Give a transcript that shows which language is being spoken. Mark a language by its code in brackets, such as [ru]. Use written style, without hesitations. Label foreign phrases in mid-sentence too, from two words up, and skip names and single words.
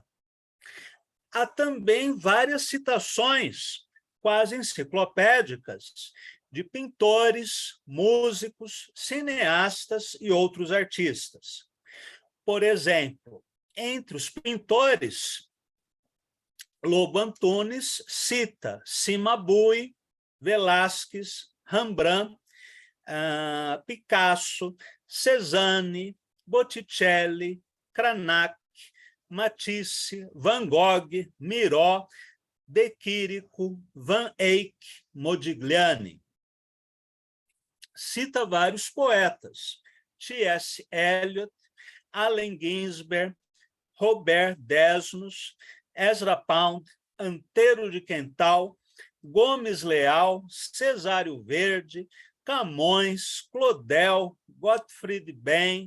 [pt] Há também várias citações, quase enciclopédicas, de pintores, músicos, cineastas e outros artistas. Por exemplo, entre os pintores, Lobo Antunes cita Cimabue, Velázquez, Rembrandt, Picasso, Cézanne, Botticelli, Cranach, Matisse, Van Gogh, Miró, De Chirico, Van Eyck, Modigliani. Cita vários poetas: T.S. Eliot, Allen Ginsberg, Robert Desnos, Ezra Pound, Antero de Quental, Gomes Leal, Cesário Verde, Camões, Claudel, Gottfried Benn.